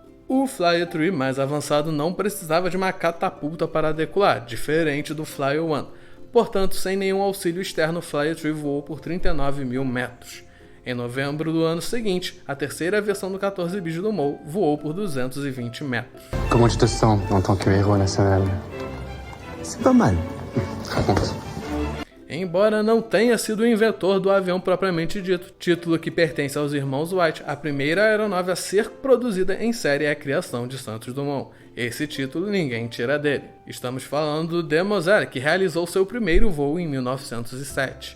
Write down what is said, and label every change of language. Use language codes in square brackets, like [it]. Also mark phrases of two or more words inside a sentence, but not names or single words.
[pt] O Flyer 3 mais avançado não precisava de uma catapulta para decolar, diferente do Flyer One. Portanto, sem nenhum auxílio externo, o Flyer 3 voou por 39 mil metros. Em novembro do ano seguinte, a terceira versão do 14 bis do Dumont voou por 220 metros. [fr] Comment tu te sens en tant que héros national? C'est pas mal. Raconte. [pt] Embora não tenha sido o inventor do avião propriamente dito, título que pertence aos irmãos Wright, a primeira aeronave a ser produzida em série é a criação de Santos Dumont. Esse título ninguém tira dele. Estamos falando do Demoiselle, que realizou seu primeiro voo em 1907.